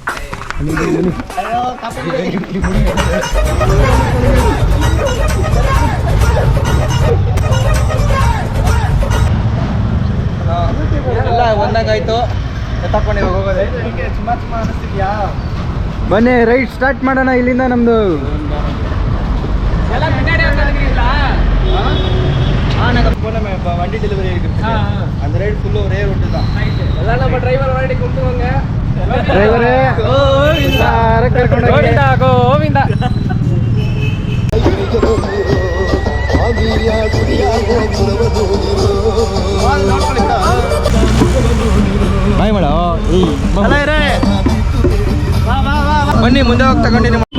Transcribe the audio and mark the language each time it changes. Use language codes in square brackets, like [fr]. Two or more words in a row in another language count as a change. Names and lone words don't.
[kn] ಎಲ್ಲ ಒಂದಾಗಾಯ್ತು, ಎತ್ತಕೊಂಡು ಇವಾಗ ಹೋಗೋದೆ. ಸುಮ್ಮ ಅನಿಸ್ತಿದ್ಯಾ? ಬನ್ನಿ [en] right start [kn] ಮಾಡೋಣ ಇಲ್ಲಿಂದ. ನಮ್ದು [ta] வண்டி டெலிவரி இருக்கு. அந்த [en] ride full [ta] ஒரே ரூட்டு தான். எல்லாம் நம்ம டிரைவர் வண்டி கூப்பிடுவாங்க. [kn] ಡ್ರೈವರೇ ಗೋವಿಂದ ಗೋವಿಂದ. ಬಾಯ್ ಮಾಡೋ. ಬನ್ನಿ ಮುಂದೆ ಹೋಗಿ ತಗೊಂಡಿನಿ.